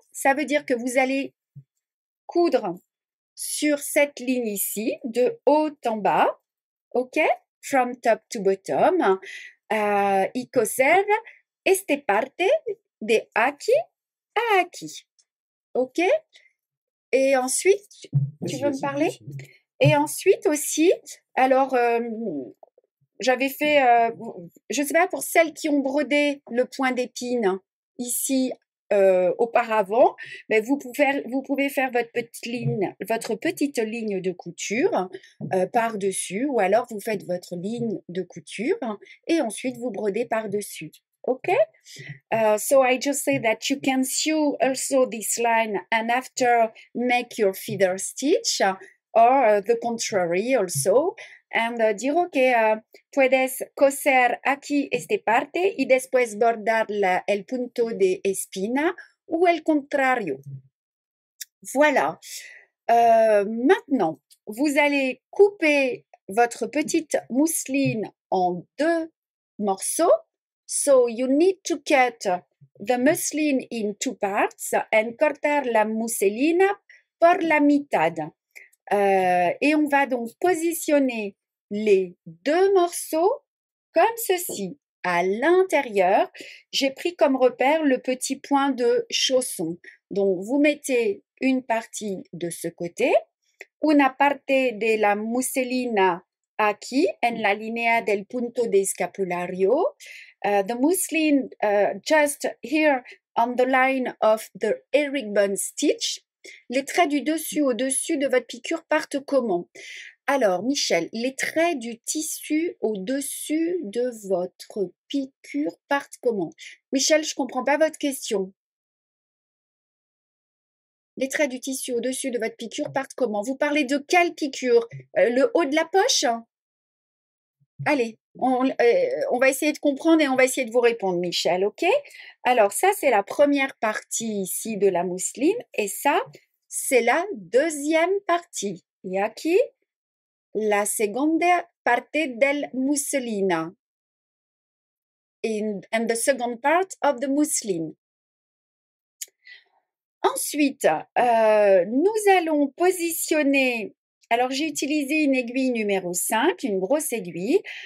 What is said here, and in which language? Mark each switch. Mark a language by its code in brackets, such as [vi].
[fr] Ça veut dire que vous allez coudre sur cette ligne ici, de haut en bas, ok? [en] From top to bottom. [es] Y coser esta parte de aquí à aquí. Ok? [fr] Et ensuite, tu veux me parler? Et ensuite aussi, alors, j'avais fait, je ne sais pas, pour celles qui ont brodé le point d'épine ici auparavant, mais vous pouvez faire votre petite ligne de couture par-dessus, ou alors vous faites votre ligne de couture et ensuite vous brodez par-dessus. Okay? [en] So I just say that you can sew also this line and after make your feather stitch or the contrary also. And [es] dire, ok, puedes coser aquí esta parte y después bordar el punto de espina ou el contrario. [fr] Voilà. Maintenant, vous allez couper votre petite mousseline en 2 morceaux. [en] So you need to cut the muslin in 2 parts and [es] cortar la muselina por la mitad. [fr] Et on va donc positionner les 2 morceaux comme ceci. À l'intérieur, j'ai pris comme repère le petit point de chausson. Donc, vous mettez une partie de ce côté, [es] una parte de la muselina aquí en la línea del punto de escapulario. [en] The muslin just here on the line of the herringbone stitch. [fr] Les traits du dessus au-dessus de votre piqûre partent comment? Alors, Michel, les traits du tissu au-dessus de votre piqûre partent comment? Michel, je ne comprends pas votre question. Les traits du tissu au-dessus de votre piqûre partent comment? Vous parlez de quelle piqûre? Le haut de la poche? Allez, on va essayer de comprendre et on va essayer de vous répondre, Michel, ok? Alors, ça, c'est la première partie ici de la mousseline et ça, c'est la deuxième partie. Et [es] aquí, la segunda parte del musselina. [en] And the second part of the mousseline. [fr] Ensuite, nous allons positionner Alors, j'ai utilisé une aiguille numéro 5, une grosse aiguille.